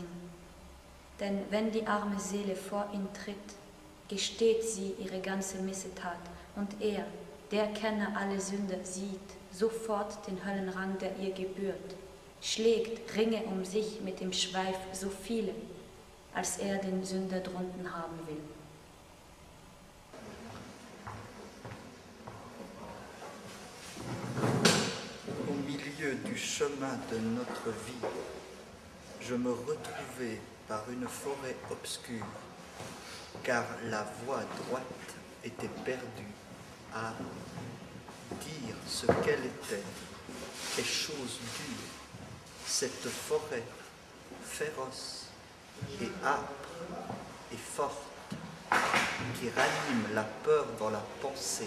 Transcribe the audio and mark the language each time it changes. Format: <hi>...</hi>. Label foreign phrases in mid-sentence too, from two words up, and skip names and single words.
<de>Denn wenn die arme Seele vor ihn tritt, gesteht sie ihre ganze Missetat, und er, der Kenner alle Sünde, sieht sofort den Höllenrang, der ihr gebührt, schlägt Ringe um sich mit dem Schweif so viele, als er den Sünder drunten haben will.</de> <fr>Au milieu du chemin de notre vie, je me retrouvais par une forêt obscure, car la voie droite était perdue à dire ce qu'elle était, et chose dure, cette forêt féroce et âpre et forte qui ranime la peur dans la pensée.</fr>